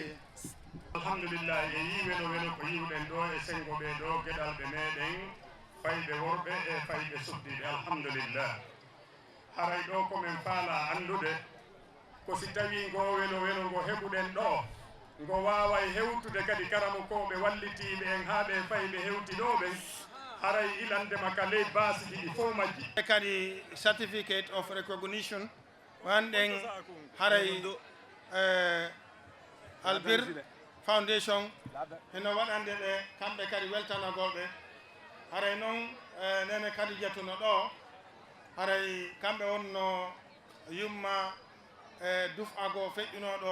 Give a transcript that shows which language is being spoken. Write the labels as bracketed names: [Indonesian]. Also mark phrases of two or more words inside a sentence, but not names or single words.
[Fula] alhamdulillah e yiwelo welo ko yiwden do e sengo be do gedal be meden faybe worbe e faybe subdibe alhamdulillah haray do ko men faala andude ko si tawi go welo go hebuden do go wawa e hewtude kadi karamo ko be wallitibe en habe faybe hewtidobe haray ilande makale basi di fo majji kadi [English] certificate of recognition [Fula] wanden haray Albir Foundation heno waɗande ɓe kamɓe kadi weltanagolɓe haray noon nene kadi jettuno ɗo haray kamɓe wonno yumma dufago feƴƴinoɗo